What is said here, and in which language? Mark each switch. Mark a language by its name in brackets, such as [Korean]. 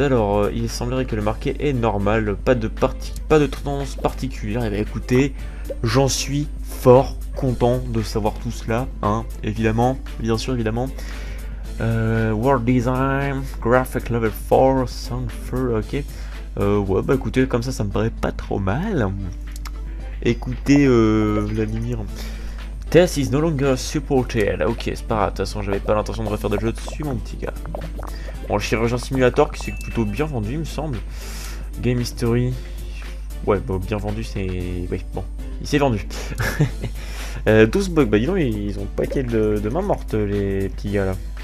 [French] Alors, il semblerait que le marqué est normal. Pas de tendance particulière. Et bien, écoutez, j'en suis fort content de savoir tout cela. Hein, évidemment. Bien sûr, évidemment. World Design. Graphic Level 4. Sound 4. Ok. Ouais, bah écoutez, comme ça me paraît pas trop mal. Écoutez, Vladimir. [English] Test is no longer supported. [French] Ok, c'est pas grave, de toute façon, j'avais pas l'intention de refaire de jeu dessus, mon petit gars. Bon, le chirurgien simulator qui s'est plutôt bien vendu, il me semble. Game History. Ouais, bon, bien vendu, c'est... Oui, bon, il s'est vendu. 12 bugs, bah dis donc, ils ont pas été de main morte, les petits gars, là.